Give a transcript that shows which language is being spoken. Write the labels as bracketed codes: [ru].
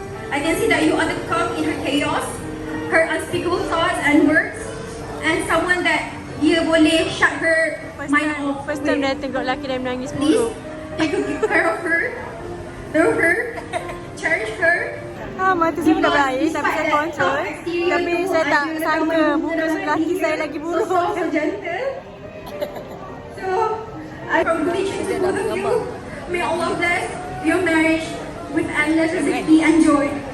[en] I can see that you are the calm in her chaos, her unspeakable thoughts and words, and someone that [ms] dia boleh [en] shut her mind off. First time [ms] dia tengok lelaki dia menangis [en] Please, [ms] buruk. [en] take good care of her, love her, cherish her. [ms] Mata saya dah berair tapi saya kontrol. Tapi saya tak sangka muka lelaki saya lagi buruk. [en] So gentle. So, I congratulations to both of you. May Allah bless your marriage with endless safety and joy.